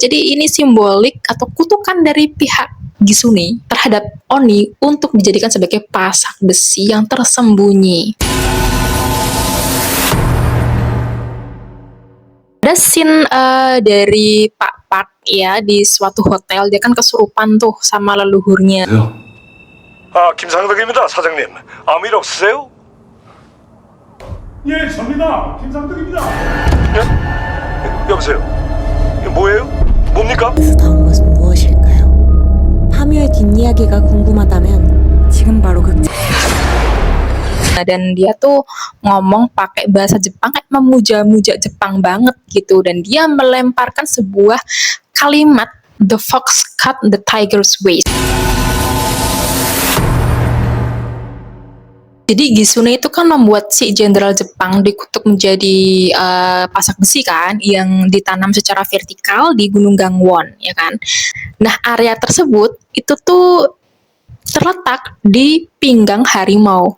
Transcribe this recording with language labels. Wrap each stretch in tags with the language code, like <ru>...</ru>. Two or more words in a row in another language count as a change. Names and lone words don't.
<id>Jadi ini simbolik atau kutukan dari pihak Gisune terhadap Oni untuk dijadikan sebagai pasak besi yang tersembunyi. Ada scene dari Pak Park ya di suatu hotel, dia kan kesurupan tuh sama leluhurnya.</id> <ko>김상덕입니다, 사장님. 아무 일 없으세요? 예, 접니다. 김상덕입니다. 여보세요? 이거 뭐예요? 뭡니까? 그래서 나온 것은 무엇일까요? 파묘의 뒷이야기가 궁금하다면 지금 바로 극장.</ko> <id>Dan dia tuh ngomong pakai bahasa Jepang kayak memuja-muja Jepang banget gitu, dan dia melemparkan sebuah kalimat</id> <en>the fox cut the tiger's waist.</en> <id>Jadi Gisune itu kan membuat si jenderal Jepang dikutuk menjadi pasak besi kan, yang ditanam secara vertikal di Gunung Gangwon, ya kan. Nah, area tersebut itu tuh terletak di pinggang harimau.</id>